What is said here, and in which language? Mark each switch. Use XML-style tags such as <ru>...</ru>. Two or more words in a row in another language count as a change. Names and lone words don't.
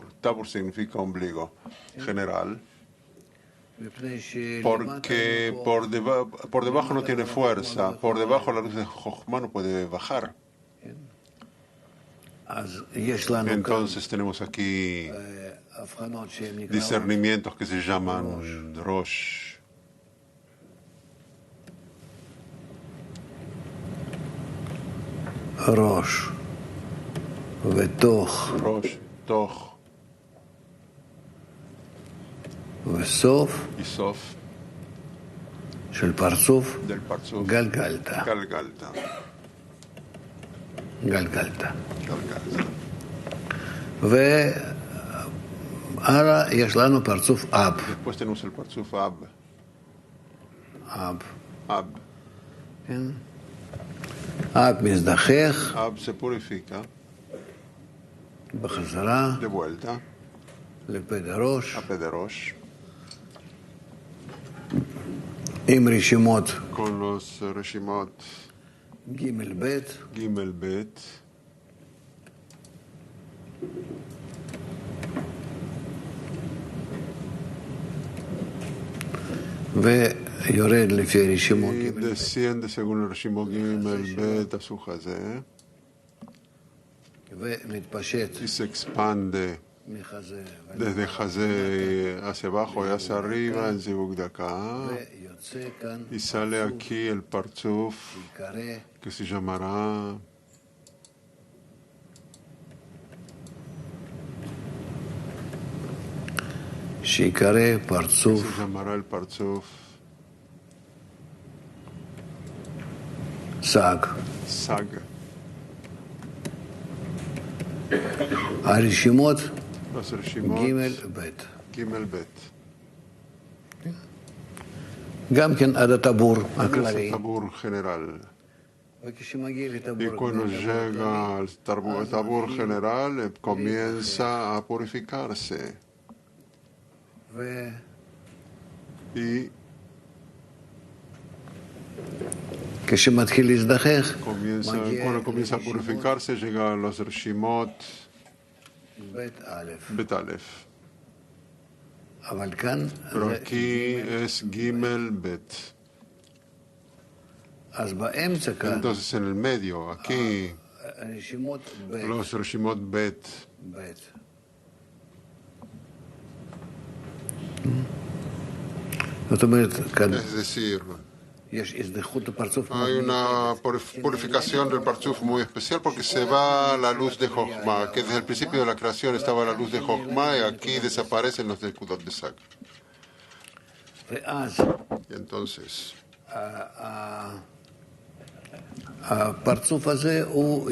<es>Tabur significa ombligo general, porque por debajo no tiene fuerza, por debajo la luz de Jochma no puede bajar. Entonces tenemos aquí discernimientos que se llaman Rosh. Rosh, Rosh, Toch Sof, y Sof del Parzuf, Galgalta.</es> <he>Galgalta. והלאה יש לנו פרצוף אב.</he> <es>Después tenemos el Parzuf Ab. Ab.</es> <he>כן? אב מזדחך.</he> <es>Ab se purifica</es> <he>בחזרה.</he> <es>de vuelta</es> <he>לפה דרוש.</he> <es>a Pederosh.</es> <he>עם רשימות.</he> <es>Con los Reshimot</es> <he>ג' ב'.</he> <es>Gimel Bet.</es> <he>ויורד לפי רשימות</he> <es>Y</es> <he>ג'</he> <es>desciende según el Reshimot Gimel Bet a su Hazé</es> <he>ומתפשט</he> <es>y se expande</es> <he>מחזה.</he> <es>desde Hazé hacia abajo y hacia arriba en Zivug Daka</es> <he>ויוצא כאן</he> <es>y sale aquí el Parzuf</es> <he>קרא</he> <es>que se llamará</es> <he>שיקרא פרצוף</he> <es>el Parzuf</es> <he>סג.</he> <es>Sag.</es> <he>הרשימות</he> <es>Los</es> <he>ג'</he> <es>Reshimot</es> <he>ב'.</he> <es>Gimel Bet.</es> <he>גם כן עד הטבור</he> <es>Es</es> <he>הכללי.</he> <es>el Tabur general.</es> <he>וכשמגיע</he> <es>Y</es> <he>לטבור</he> <es>cuando llega al tabur general, comienza a purificarse. Y</es> <he>כשמתחיל להזדחך,</he> <es>cuando comienza a purificarse, llega a los Reshimot</es> <he>בית א'.</he> <es>Bet Aleph.</es> <he>אבל כאן,</he> <es>Pero aquí es Gimel Bet.</es> <he>אז באמצע כאן,</he> <es>Entonces en el medio, aquí,</es> <he>הרשימות ב'.</he> <es>los Reshimot Bet.</es> <he>זאת אומרת, כאן</he> <es>Es decir,</es> <he>יש הזדחות הפרצוף.</he> <es>hay una purificación del Parzuf muy especial porque se va la luz de Jochma, que desde el principio de la creación estaba la luz de Jochma y aquí desaparecen los Nekudot de Sag.</es> <he>ואז</he> <es>Y entonces,</es> <he>הפרצוף הזה הוא</he>